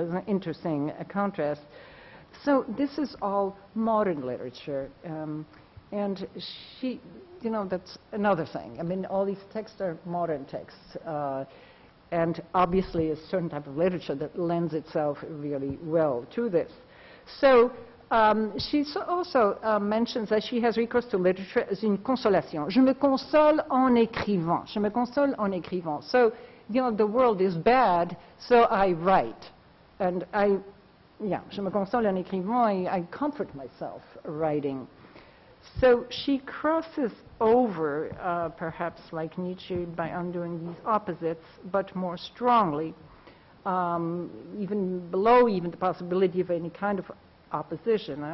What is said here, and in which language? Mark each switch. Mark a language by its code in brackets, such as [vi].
[en] It's an interesting contrast. So this is all modern literature, and she, that's another thing. I mean, all these texts are modern texts, and obviously a certain type of literature that lends itself really well to this. So she also mentions that she has recourse to literature as [fr] une consolation. Je me console en écrivant. Je me console en écrivant. [en] So, the world is bad, so I write. And [fr] je me console en écrivant, [en] I comfort myself writing. So she crosses over, perhaps like Nietzsche, by undoing these opposites, but more strongly, even below even the possibility of any kind of opposition.